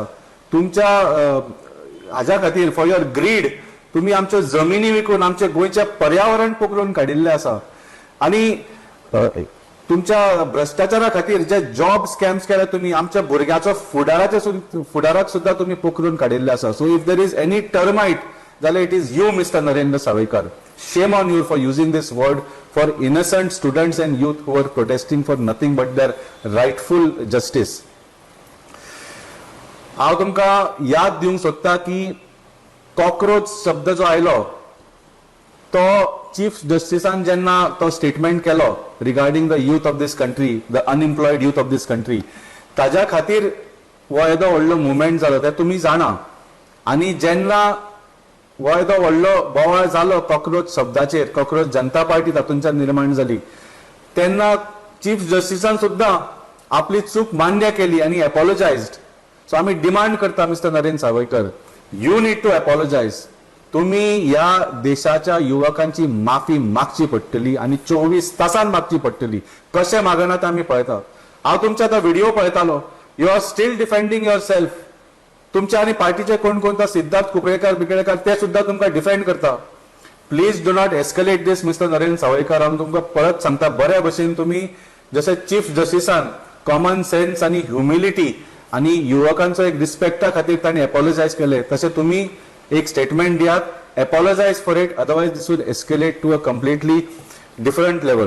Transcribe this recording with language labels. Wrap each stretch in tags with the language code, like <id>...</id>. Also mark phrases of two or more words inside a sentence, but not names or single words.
<kok>तुमच्या हाज्या खातीर</kok> <en>for your greed</en> <kok>तुम्ही आमच्यो जमिनी विकून आमचे गोंयचे पर्यावरण पोखरून काडिल्ले आसा. आणि तुमच्या भ्रष्टाचारा खातीर जे</kok> <en>job scams</en> <kok>केले तुम्ही, आमच्या भुरग्याचो फुडाराक सुद्धा तुम्ही पोखरून काडिल्ले आसा.</kok> <en>so if there is any termite जाल्यार it is you Mister Narendra Sawaikar. shame on you for using this word for innocent students and youth who are protesting for nothing but their rightful justice.</en> <kok>हांव तुमकां याद दिवंक सोदता की कॉक्रोच शब्द जो आयलो तो चीफ जस्टिसान जेन्ना तो स्टेटमेंट केलो</kok> <en>regarding the youth of this country, the unemployed youth of this country,</en> <kok>ताज्या खातीर हो येदो व्हडलो मुवमेंट जालो ते तुमी जाणा. आणि जेन्ना हो येदो व्हडलो बोवाळ जालो कॉक्रोच शब्दाचेर, कॉक्रोच जनता पार्टी तातूंतल्यान निर्माण जाली, तेन्ना चीफ जस्टिसान सुद्दां आपली चूक मान्य केली आणि एपॉलोजायज्ड.</kok> <en>so आमी demand करता Mister Narendra Sawaikar, you need to apologise.</en> <kok>तुम्ही या देशाच्या युवकांची माफी मागची पडटली आणि 24 तासान मागची पडटली. कशें मागना ते आमी पळयता. हांव तुमचे आतां व्हिडिओ पळयतालो.</kok> <en>you are still defending yourself.</en> <kok>तुमच्या आणि पार्टीचे कोण कोण सिद्धार्थ कुंकळेकर बिकळेकर ते सुद्धा तुमकां डिफेंड करता.</kok> <en>please do not escalate this Mister Narendra Sawaikar.</en> <kok>हांव तुमकां परत सांगता, बऱ्या भशेन तुम्ही जसे चीफ जस्टिसान</kok> <en>common sense</en> <kok>आणि ह्युमिलिटी आणि युवकांचो एक रिस्पेक्टा खातीर तांणी एपॉलोजायज केले, तसे तुम्ही एक स्टेटमेंट दियात,</kok> <en>apologise for it, otherwise this would escalate to a completely different level.</en>